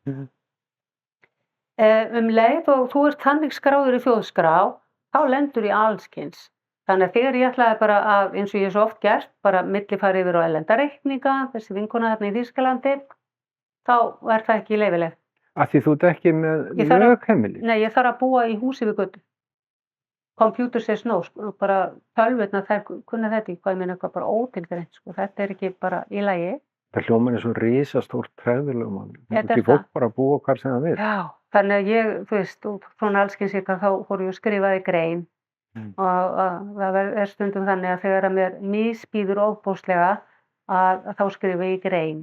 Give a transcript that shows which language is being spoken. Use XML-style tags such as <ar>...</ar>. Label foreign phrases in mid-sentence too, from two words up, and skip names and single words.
<is>Leið og þú ert þannig skráður í þjóðskrá, þá lendur í allskyns. Þannig að þegar ég ætlaði bara að, eins og ég svo oft gert, bara millifæra yfir á erlenda reikninga, þessi vinkona þarna í Þýskalandi, þá er það ekki leyfilegt. Af því þú ert ekki með lögheimili? Nei, ég þarf að búa í húsi við götu.</is> <en>Computer says no,</en> <is>bara tölvurnar þær kunna þetta ekki, hvað ég meina eitthvað bara ótilgreint, sko. Þetta er ekki bara í lagi. Það hljómar er svo risastórt hræðilegum. Þetta er fólk bara að búa hvar sem það vil. Já, þannig að ég, þú veist, svona allskyns þá fór ég að skrifaði grein. Og það er stundum þannig að þegar að mér misbýður ofboðslega að þá skrifa ég grein.</is>